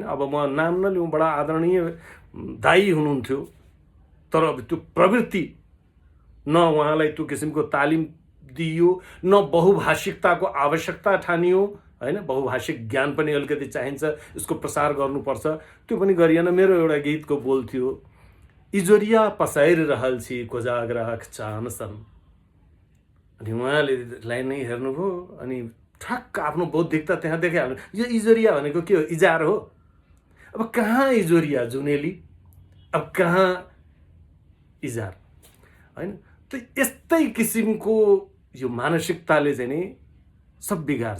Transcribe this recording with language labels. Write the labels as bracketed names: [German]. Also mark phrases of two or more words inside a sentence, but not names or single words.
[Nepali] अब म नाम नलिउँ, बडा आदरणीय दाई हुनुहुन्थ्यो, तर अब त्यो प्रवृत्ति न उहाँलाई त्यो किसिमको तालिम दिइयो, न बहुभाषिकताको आवश्यकता ठानियो होइन। बहुभाषिक ज्ञान पनि अलिकति चाहिन्छ, यसको प्रसार गर्नुपर्छ, त्यो पनि गरिएन। मेरो एउटा गीतको बोल थियो, [Maithili] इजोरिया पसाइर रहल छी कोजाग्राहक चाहन्छन्। [Nepali] अनि उहाँले लाइन नै हेर्नुभयो, अनि ठक्क आफ्नो बौद्धिकता त्यहाँ देखाइहाल्नु। यो इजोरिया भनेको के हो? इजार हो। अब कहाँ इजोरिया जुनेली, अब कहाँ इजार होइन। त यस्तै किसिमको यो मानसिकताले चाहिँ नि सब बिगार्छ।